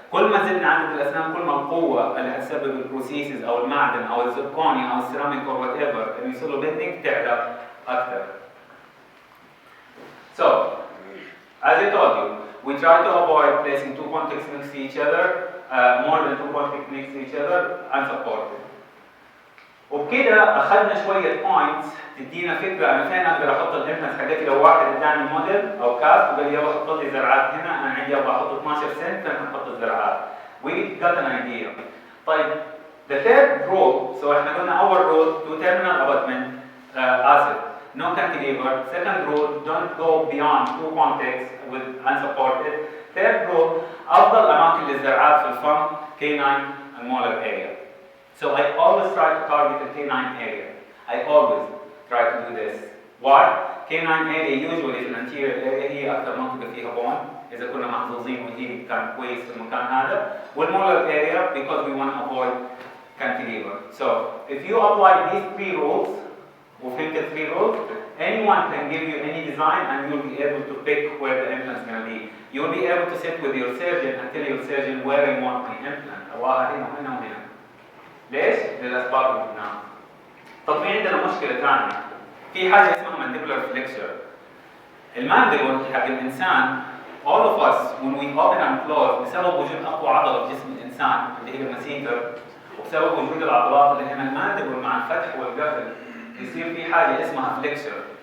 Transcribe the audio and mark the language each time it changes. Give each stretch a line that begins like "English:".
Arabic: كل ما زدنا عدد الاسنان كل ما القوه اللي هتسبب البروسيسز او المعدن او الزركوني او السيراميك او وات ايفر اللي يصير له بيندنج تعلى اكثر.
English: So, as I told you, we try to avoid placing 2 contacts next to each other, more than 2 contacts next to each other, unsupported.
Arabic: وبكده اخذنا شويه بوينتس تدينا فكره انا فين اقدر احط الامبلانس حقتي. لو واحد اداني موديل او كاست وقال لي يلا حط لي زرعات هنا، انا عندي ابغى احط 12 سنت فين احط الزرعات.
English: We got an idea. طيب the third rule, so
Arabic: احنا قلنا اول
English: rule to terminal abutment asset, no cantilever. Second rule, don't go beyond 2 contacts with unsupported. Third rule,
Arabic: افضل اماكن للزرعات في الفم
English: canine and molar area. So I always try to target the canine area. I always try to do this. Why? Canine area usually
Arabic: في الانتيريور area هي أكثر منطقة فيها بون إذا كنا محظوظين والهيلينج كان كويس في المكان هذا.
English: والمولر area because we want to avoid cantilever. So if you apply these 3 rules,
Arabic: وفهمت
English: 3 rules, anyone can give you any design and you'll be able to pick where the implant is going to be. You'll be able to sit with your surgeon and tell your surgeon where I want my implant.
Arabic: أبغاها هنا وهنا وهنا. ليش؟ للأسباب اللي قلناها. طب في عندنا مشكلة ثانية. في حاجة اسمها mandibular flexure. المانديبل حق الإنسان
English: all of us when we open and close
Arabic: بسبب وجود أقوى عضلة في جسم الإنسان اللي هي المسيتر، وبسبب وجود العضلات اللي هنا المانديبل مع الفتح والقفل يصير في حاجة اسمها flexure.